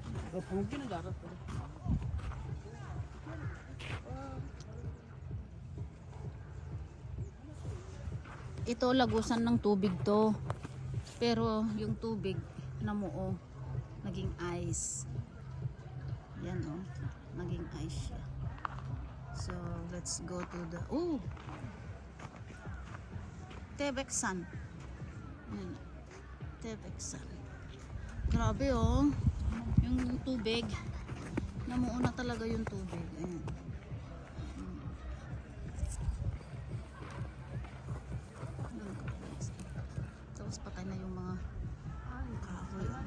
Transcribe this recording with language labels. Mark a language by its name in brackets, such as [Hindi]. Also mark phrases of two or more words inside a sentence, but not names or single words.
[Korean] 방귀 끼는 줄 알았어. [Filipino] Ito lagusan ng tubig to. Pero yung tubig namuo, naging ice. Yan oh, naging ice siya. [English] So let's go to the Tebeksan. [Filipino] Yan. Tebeksan. Grabe oh. Yung tubig, namuo na talaga yung tubig. Ayan. Tapos patay na yung mga kahoy.